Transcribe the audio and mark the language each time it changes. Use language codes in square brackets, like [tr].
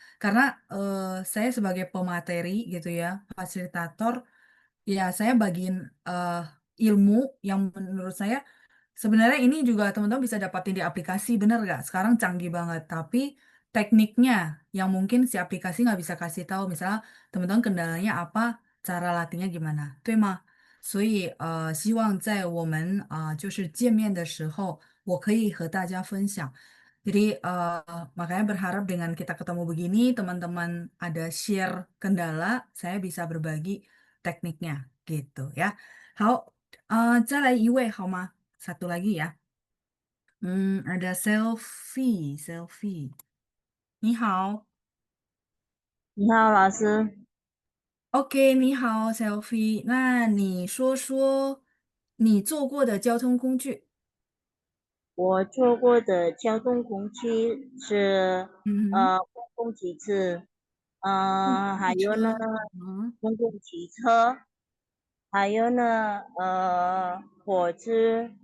[id] Karena saya sebagai pemateri gitu ya, fasilitator, ya saya bagiin eh, ilmu yang menurut saya sebenarnya ini juga teman-teman bisa dapatin di aplikasi, bener nggak? Sekarang canggih banget, tapi tekniknya yang mungkin si aplikasi nggak bisa kasih tahu, misalnya teman-teman kendalanya apa, cara latihnya gimana， [zh] 对吗？所以希望在我们就是见面的时候，我可以和大家分享。 [id] Jadi makanya berharap dengan kita ketemu begini, teman-teman ada share kendala, saya bisa berbagi tekniknya gitu ya. [zh] 好，再来一位好吗？ [id] satu lagi ya. Ada selfie，selfie。 [zh] 你好你好，老师。，OK，你好，selfie。那你说说你坐过的交通工具。我坐过的交通工具是嗯公共汽车，哼，还有呢嗯，公共汽车，还有呢火车，